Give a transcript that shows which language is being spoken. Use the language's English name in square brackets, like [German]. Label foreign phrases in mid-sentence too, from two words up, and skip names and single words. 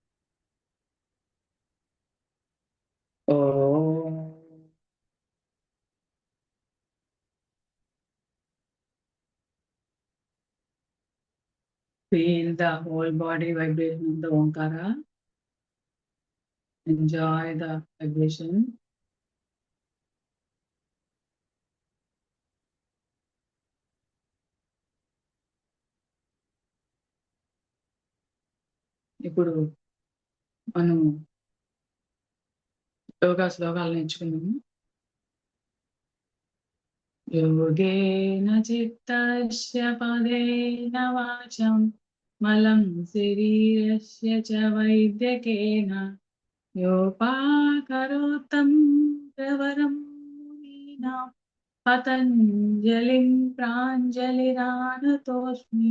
[English] Oh. Feel the whole body vibration of the Omkara. Enjoy the vibration. [Telugu] ఇప్పుడు మనం యోగా శ్లోకాలు నేర్చుకున్నాము. [Sanskrit] योगेन चित्तस्य पदेन वाचं मलं शरीरस्य च वैद्यकेन योपाकरोत्तं प्रवरं मुनीनां पतञ्जलिं प्राञ्जलिरानतोऽस्मि.